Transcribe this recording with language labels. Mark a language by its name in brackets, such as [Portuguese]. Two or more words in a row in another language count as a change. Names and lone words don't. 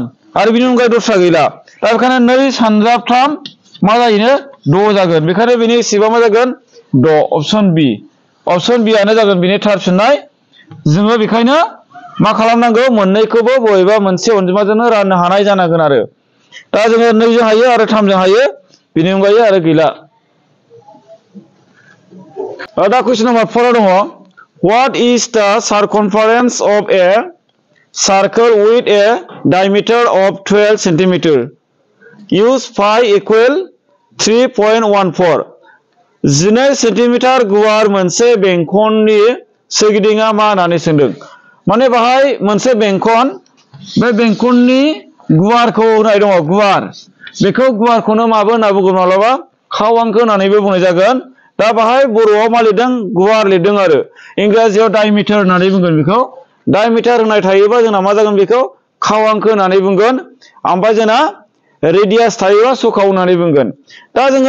[Bodo] आरो बिनि अनगायै दस्रा गैला दा बेखायनो 2 सानजाब 3 मा जायोनो 6 जागोन बेखायनो बेनि HCF मा जागोन 6 [English] option B [Bodo] आनो जागोन बिनि थार फिननाय जोङो बेखायनो मा खालामनांगौ मोननैखौबो बबेबा मोनसे अनजिमाजोंनो राननो हानाय जानांगोन आरो दा जोङो 2 जों हायो आरो 3 जों हायो बिनि अनगायै आरो गैला दा [English] question number [Bodo] 4 दङ [English] What is the circumference of a circle with a diameter of 12 cm use pi equal [Bodo] 3.14 12 सेन्टिमिटार गुवार मोनसे बेंखननि सोरगिदिङा मा होननानै सोंदों माने बाहाय मोनसे बेंखन बे बेंखननि गुवारखौ होनाय दङ गुवार बेखौ गुवारखौनो माबो होनना बुङो माब्लाबा खावांखो होननानैबो बुंनाय जागोन दा बाहाय बर'आव मा लिरदों गुवार लिरदों आरो इंराजियाव डायमिटार होननानै बुंगोन बेखौ डायमिटार होननाय थायोबा जोंना मा जागोन बेखौ खावांखो होननानै बुंगोन ओमफ्राय जोंना रेडियास थायोबा सखाव होननानै बुंगोन दा जोङो